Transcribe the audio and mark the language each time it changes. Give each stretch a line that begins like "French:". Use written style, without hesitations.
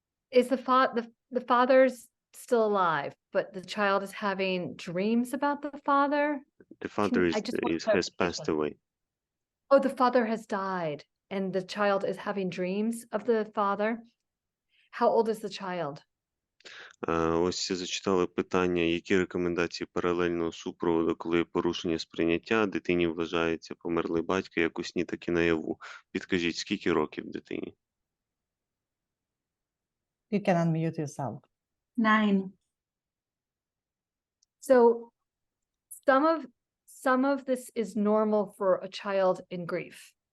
English: Is the father's still alive, but the child is having dreams about the father? The father has passed away. Oh, the father has died, and the child is having dreams of the father. How old is the child?
Ukrainian: Ось зачитали питання, які рекомендації паралельного супроводу, коли є порушення сприйняття, дитині вважається померлий батько як у сні, так і наяву. Підкажіть, скільки років дитині?
English: You can unmute yourself. 9. So some of this is normal for a child in grief.